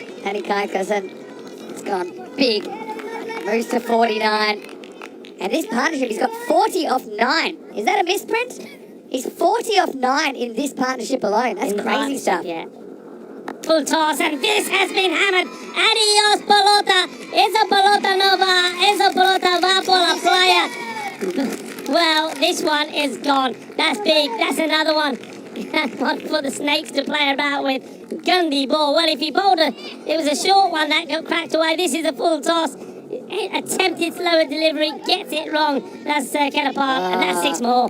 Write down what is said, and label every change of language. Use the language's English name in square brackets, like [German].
[English] Paddy Kaikasen, it's gone big. Moves to 49. And this partnership, he's got 40 off 9. Is that a misprint? He's 40 off 9 in this partnership alone. That's crazy stuff. Yeah. Full toss, and this has been hammered. [Spanish] Adios, pelota. Esa pelota no va. Esa pelota va por la playa. [English] Well, this one is gone. That's big. That's another one. One for the snakes to play about with. Gundy ball. Well, if he bowled it was a short one that got cracked away. This is a full toss. Attempted slower delivery, gets it wrong. That's Ketapal, and that's 6 more.